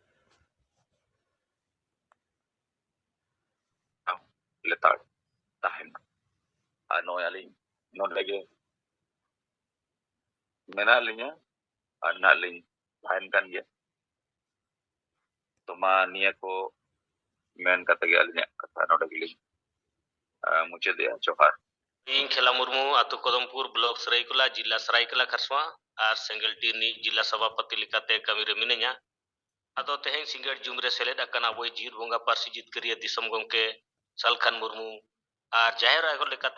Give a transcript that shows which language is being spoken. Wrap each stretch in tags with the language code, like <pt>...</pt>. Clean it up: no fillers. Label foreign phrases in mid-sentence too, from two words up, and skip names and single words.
<sat>ᱞᱮᱛᱟᱲ ᱛᱟᱦᱮᱱᱟ ᱟᱨ ᱱᱚᱜᱼᱚᱭ ᱟᱹᱞᱤᱧ ᱱᱚᱰᱮ ᱜᱮ ᱢᱮᱱᱟᱜ ᱞᱤᱧᱟ ᱟᱨ ᱱᱟᱜ ᱞᱤᱧ ᱛᱟᱦᱮᱱ ᱠᱟᱱ ᱜᱮᱭᱟ ᱛᱚ ᱢᱟ ᱱᱤᱭᱟᱹ ko men kata ge alinya kata node gilin muchedea johar ᱤᱧ ᱠᱷᱮᱞᱟ ᱢᱩᱨᱢᱩ ᱟᱛᱳ ᱠᱚᱫᱚᱢᱯᱩᱨ ᱵᱞᱚᱠ ᱥᱟᱹᱨᱟᱹᱭᱠᱮᱞᱟ ᱡᱤᱞᱟ ᱥᱟᱹᱨᱟᱹᱭᱠᱮᱞᱟ ᱠᱷᱟᱨᱥᱚᱣᱟ ᱟᱨ ᱥᱮᱸᱜᱮᱞ ᱴᱤ ᱨᱤᱱᱤᱡ ᱡᱤᱞᱟ ᱥᱚᱵᱷᱟᱯᱚᱛᱤ ᱞᱮᱠᱟᱛᱮ ᱠᱟᱹᱢᱤᱨᱮ ᱢᱤᱱᱟᱹᱧᱟ ᱟᱫᱚ ᱛᱮᱦᱮᱧ ᱥᱤᱸᱜᱟᱹᱲ ᱡᱩᱢ ᱨᱮ ᱥᱮᱞᱮᱫ ᱟᱠᱟᱱᱟ ᱟᱵᱚᱭ ᱡᱤᱭᱤᱫ ᱵᱚᱸᱜᱟ ᱯᱟᱹᱨᱥᱤ ᱡᱤᱛᱠᱟᱹᱨᱤᱭᱟᱹ ᱫᱤᱥᱚᱢ ᱜᱚᱢᱠᱮ ᱥᱟᱞᱠᱷᱟᱱ ᱢᱩᱨᱢᱩ ᱟᱨ ᱡᱟᱦᱮᱨ ᱟᱭᱳ ᱞᱮᱠᱟᱛᱮ</sat>